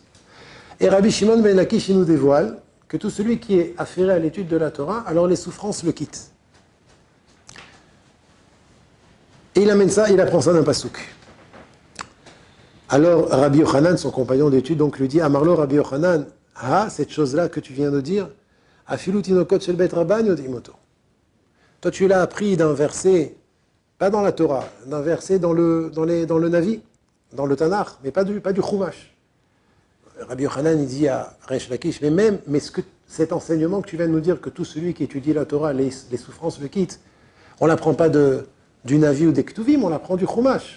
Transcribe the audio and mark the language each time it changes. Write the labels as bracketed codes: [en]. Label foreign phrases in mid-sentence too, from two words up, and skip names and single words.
[fr] Et Rabbi Shimon ben Lakish nous dévoile que tout celui qui est affairé à l'étude de la Torah, alors les souffrances le quittent. Et il apprend ça d'un pasouk. Alors Rabbi Yochanan, son compagnon d'étude, donc lui dit Amarlo Rabbi Yochanan, cette chose-là que tu viens de dire, [he] אפילו תינוקות של בית רבן יודעים אותו. [fr] Toi tu l'as appris d'un verset, pas dans la Torah, d'un verset dans le Navi, dans le Tanakh, mais pas du Chumash. Rabbi Yochanan il dit à Resh Lakish, mais cet enseignement que tu viens de nous dire, que tout celui qui étudie la Torah, les souffrances le quittent, on ne l'apprend pas du Navi ou des Ktuvim, on l'apprend du Chumash.